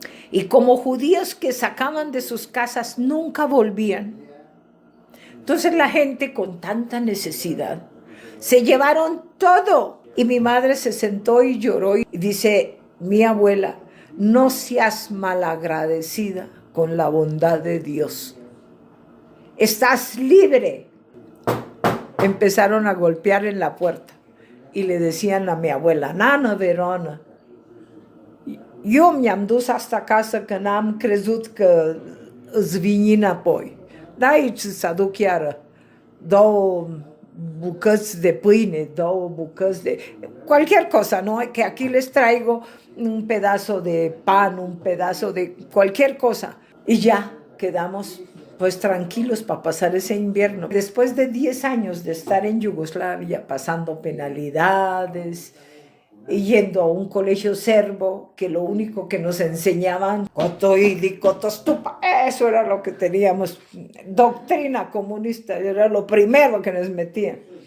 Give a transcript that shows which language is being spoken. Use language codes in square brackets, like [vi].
[es] Y como judíos que sacaban de sus casas nunca volvían, entonces la gente con tanta necesidad se llevaron todo. Y mi madre se sentó y lloró y dice, mi abuela, no seas malagradecida con la bondad de Dios. Estás libre. Empezaron a golpear en la puerta y le decían a mi abuela, Nana Verona, [ro] eu mi-am dus asta acasă că n-am crezut că îți vini înapoi. Da, aici să aduc chiar 2 bucăți de pâine, 2 bucăți de... [es] Cualquier cosa, ¿no? Que aquí les traigo un pedazo de pan, un pedazo de cualquier cosa. Y ya quedamos pues tranquilos para pasar ese invierno. Después de 10 años de estar en Yugoslavia, pasando penalidades, y yendo a un colegio serbo, que lo único que nos enseñaban, Kotoidi, Kotostupa, eso era lo que teníamos, doctrina comunista, era lo primero que nos metían.